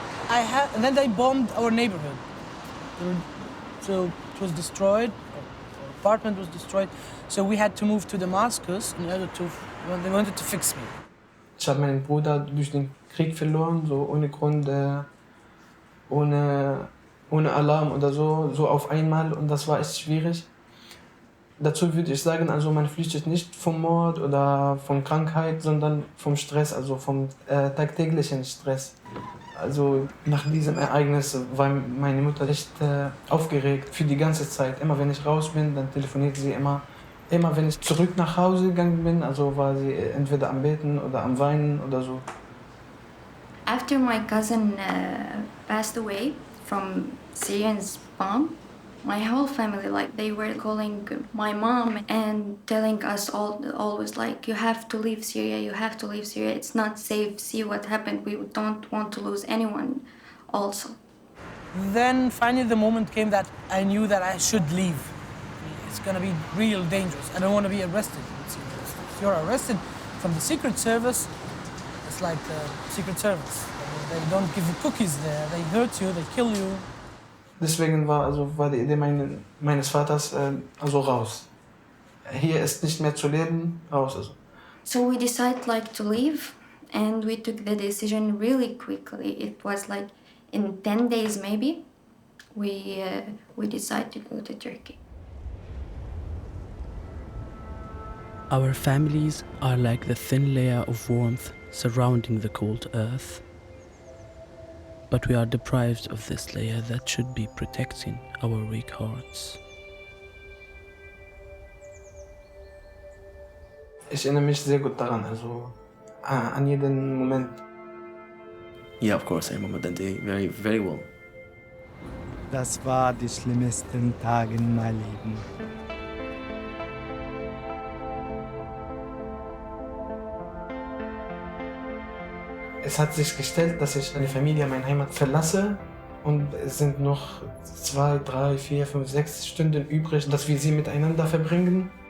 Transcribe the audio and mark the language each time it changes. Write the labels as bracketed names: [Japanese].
[English] And then they bombed our neighborhood. So it was destroyed. Our apartment was destroyed. So we had to move to Damascus in order to. Well, they wanted to fix me. [German] Ich habe meinen Bruder durch den Krieg verloren, so ohne Grund, ohne Alarm oder so auf einmal, und das war echt schwierig. Dazu würde ich sagen, also man flüchtet nicht vom Mord oder von Krankheit, sondern vom Stress, also vom tagtäglichen Stress. Also nach diesem Ereignis war meine Mutter echt aufgeregt für die ganze Zeit. Immer wenn ich raus bin, dann telefoniert sie immer. Immer wenn ich zurück nach Hause gegangen bin, also war sie entweder am Beten oder am Weinen oder so. [English] After my cousin passed away from Syrians bomb, my whole family, like, they were calling my mom and telling us always, like, you have to leave Syria, you have to leave Syria. It's not safe. See what happened. We don't want to lose anyone also. Then finally the moment came that I knew that I should leave. It's gonna be real dangerous. I don't want to be arrested. If you're arrested from the Secret Service, it's like the Secret Service. They don't give you cookies there. They hurt you, they kill you. [German] Deswegen war die Idee meines Vaters also raus. Hier ist nicht mehr zu leben, raus also. [English] So we decided like to leave, and we took the decision really quickly. It was like in 10 days maybe, we decided to go to Turkey. Our families are like the thin layer of warmth surrounding the cold earth. But we are deprived of this layer that should be protecting our weak hearts. [German] Ich erinnere mich sehr gut daran, also an jeden Moment. [English] Yeah, of course, I remember that day very, very well. [German] Das war die schlimmsten Tage in meinem Leben. Es hat sich gestellt, dass ich meine Familie, meine Heimat verlasse, und es sind noch 2, 3, 4, 5, 6 Stunden übrig, dass wir sie miteinander verbringen.